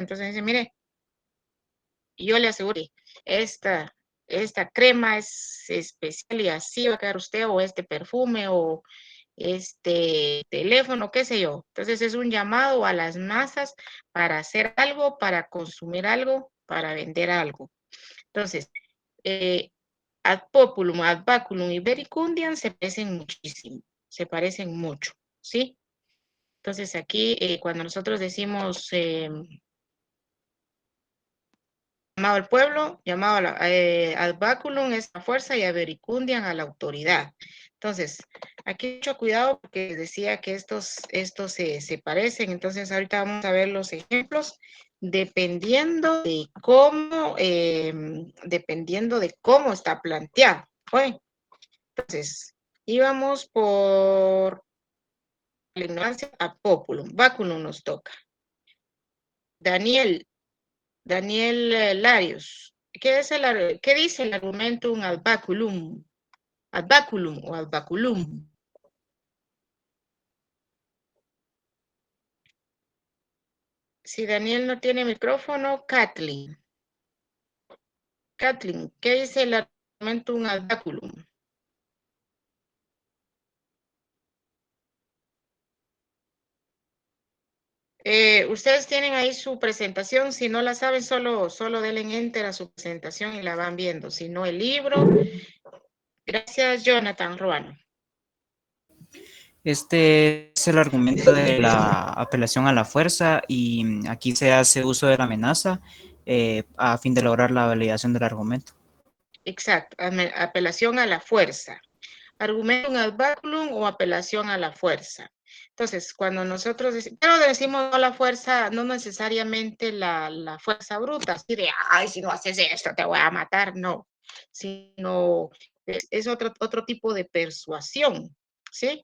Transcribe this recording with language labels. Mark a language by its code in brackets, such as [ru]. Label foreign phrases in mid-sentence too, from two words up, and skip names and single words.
[es] Entonces dice, mire, yo le aseguro, esta, esta crema es especial y así va a quedar usted, o este perfume, o este teléfono, qué sé yo. Entonces es un llamado a las masas para hacer algo, para consumir algo, para vender algo. Entonces, [la] ad populum, ad baculum [es] y vericundiam se parecen muchísimo, se parecen mucho, ¿sí? Entonces aquí cuando nosotros decimos llamado al pueblo, llamado a [la] ad baculum [es] es la fuerza y a vericundiam a la autoridad. Entonces, aquí mucho cuidado porque decía que estos se parecen. Entonces, ahorita vamos a ver los ejemplos dependiendo de cómo está planteado. Bueno, entonces, íbamos por la ignorancia a populum. Baculum nos toca. Daniel Larios. ¿Qué dice el [la] argumentum ad baculum? Ad baculum o ad baculum. [es] Si Daniel no tiene micrófono, Kathleen. Kathleen, ¿qué dice el [la] argumentum ad baculum? [es] Ustedes tienen ahí su presentación. Si no la saben, solo denle enter a su presentación y la van viendo. Si no, el libro. Gracias, Jonathan Ruano. Este es el argumento de la apelación a la fuerza y aquí se hace uso de la amenaza a fin de lograr la validación del argumento. Exacto, apelación a la fuerza. [la] Argumentum ad baculum [es] o apelación a la fuerza. Entonces, cuando nosotros decimos no la fuerza, no necesariamente la fuerza bruta, así de, ay, si no haces esto, te voy a matar, no, sino es otro tipo de persuasión, ¿sí?